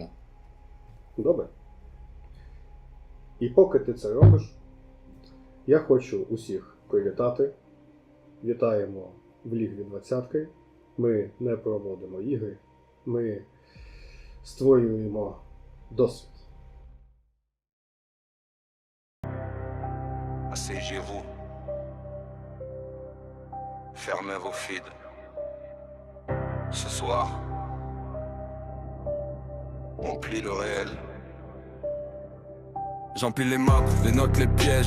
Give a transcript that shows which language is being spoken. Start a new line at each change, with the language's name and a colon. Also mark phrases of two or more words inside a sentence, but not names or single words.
Ukrainian: Добре. І поки ти це робиш, я хочу усіх привітати. Вітаємо в Лігві 20-ки. Ми не проводимо ігри, ми створюємо досвід.
French: Asseyez-vous. Fermez vos feeds. Ce soir, on plie le réel. J'empile les maps, les notes, les pièges.